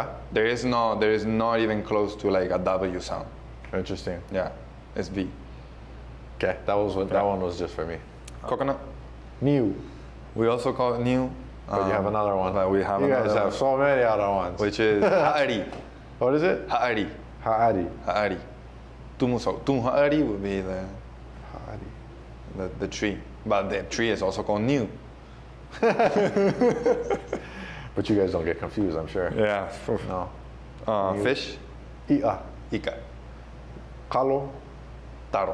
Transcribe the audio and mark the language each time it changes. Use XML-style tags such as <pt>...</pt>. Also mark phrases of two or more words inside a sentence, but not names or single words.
<en>There is not even close to like a W sound. Interesting. Yeah, it's V. Okay, that one was just for me. Coconut. Niu. We also call it new. But you have another one. But we have You another guys have one, so many other ones. which is ha'ari. What is it? Ha'ari. Ha'ari.</en> <ty>Ha'ari. Tumu ha'ari</ty> <en>would be Ha'ari. the tree, but the tree is also called new. But you guys don't get confused, I'm sure. Yeah. No. New. Fish. I'a. Ika. Kalo. Taro.</en>